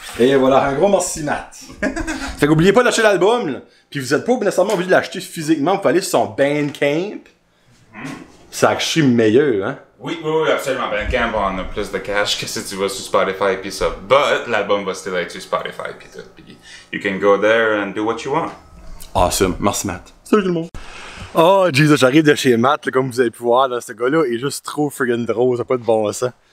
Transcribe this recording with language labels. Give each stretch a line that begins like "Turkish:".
French: Et voilà, un gros merci Matt. Fait qu'oubliez pas d'acheter l'album, là. Puis vous êtes pas nécessairement obligé de l'acheter physiquement, vous pouvez aller sur son Bandcamp. C'est actually meilleur, hein. Oui, absolument. Bandcamp, on a plus de cash que si tu vas sur Spotify pis ça. But l'album va still être sur Spotify pis tout.
English: Pis you can go there and do what you want.
French: Awesome. Merci, Matt. Salut tout le monde. Oh, Jesus, j'arrive de chez Matt, là, comme vous avez pu voir, là, ce gars-là est juste trop friggin' drôle, ça n'a pas de bon sens.